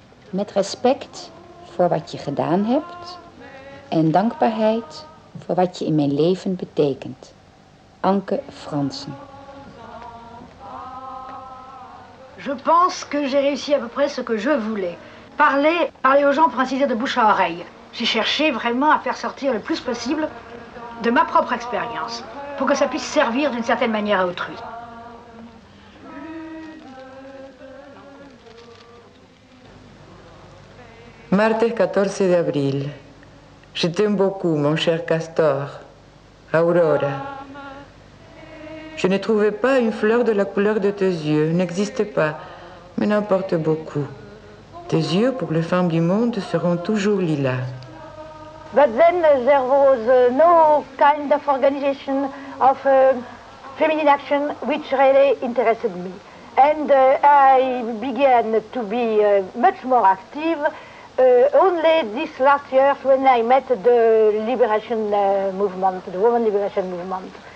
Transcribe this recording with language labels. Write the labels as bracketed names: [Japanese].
[Dutch] Met respect voor wat je gedaan hebt en dankbaarheid voor wat je in mijn leven betekent. Anke Fransen. [French] Je pense que j'ai réussi à peu près ce que je voulais. Parler aux gens pour ainsi dire de bouche à oreille. J'ai cherché vraiment à faire sortir le plus possible de ma propre expérience pour que ça puisse servir d'une certaine manière à autrui. [Spanish] Martes 14 de abril. [French] Je t'aime beaucoup, mon cher Castor. Aurora. Je ne trouvais pas une fleur de la couleur de tes yeux, n'existe pas, mais n'importe beaucoup. Tes yeux, pour les femmes du monde, seront toujours lilas. [English] But then there was no kind of organization of feminine action which really interested me. And I began to be much more active only this last year when I met the liberation movement, the women liberation movement.